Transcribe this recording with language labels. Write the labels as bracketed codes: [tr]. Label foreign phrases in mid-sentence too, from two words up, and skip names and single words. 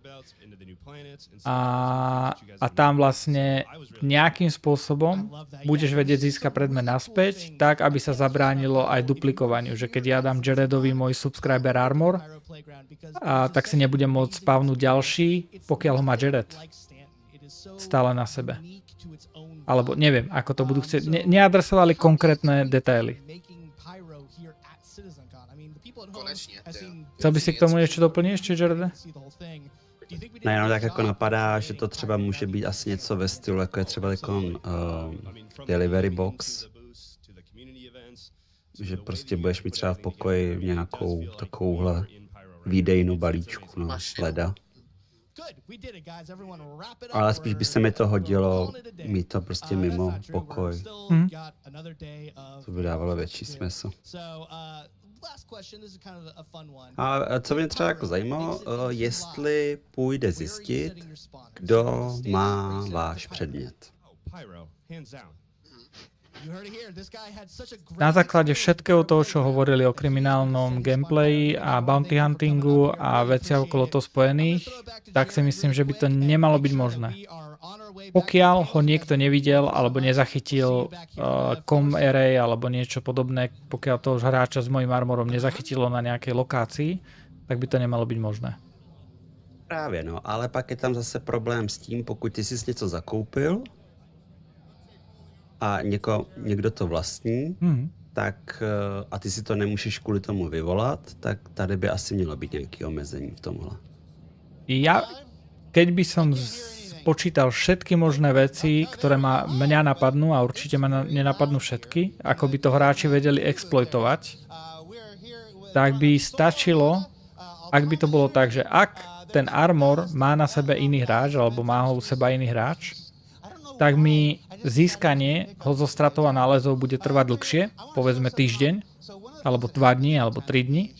[sk] A tam vlastne nejakým spôsobom budeš vedieť získať predmet naspäť, tak aby sa zabránilo aj duplikovaniu, že keď ja dám Jaredovi môj [en] subscriber armor, [sk] tak si nebudem môcť spavnúť ďalší, pokiaľ ho má Jared stále na sebe. Alebo neviem, ako to budú chcieť. Neadresovali konkrétne detaily. Konečne. Chcel by si k tomu niečo doplniť ešte, Jarede? [cs] Nejenom tak jako napadá, že to třeba může být asi něco ve stylu, jako je třeba [en] delivery box. [cs] Že prostě budeš mít třeba v pokoji nějakou takovouhle výdejnu balíčku, no, leda. Ale spíš by se mi to hodilo mít to prostě mimo pokoj. To by dávalo větší smysl. A co mě třeba jako zajímalo, jestli půjde zjistit, kdo má váš předmět. [sk] Na základe všetkého toho, čo hovorili o kriminálnom gameplayi a [en] bounty huntingu [sk] a veciach okolo toho spojených, tak si myslím, že by to nemalo byť možné. Pokiaľ ho niekto nevidel alebo nezachytil [en] com array [sk] alebo niečo podobné, pokiaľ toho hráča s mojím armorom nezachytilo na nejakej lokácii, tak by to nemalo byť možné. [cs] Právě, no, ale pak je tam zase problém s tím, pokud ty jsi něco zakoupil a někdo to vlastní, tak a ty si to nemůžeš kvůli tomu vyvolat, tak tady by asi mělo být nějaké omezení v tomhle. [sk] Keď by som počítal všetky možné veci, ktoré mňa napadnú, a určite ma nenapadnú všetky, ako by to hráči vedeli exploitovať, tak by stačilo, ak by to bolo tak, že ak ten armor má na sebe iný hráč, alebo má ho u seba iný hráč, tak mi získanie ho zo stratov a nálezov bude trvať dlhšie, povedzme týždeň, alebo 2 dní, alebo 3 dní.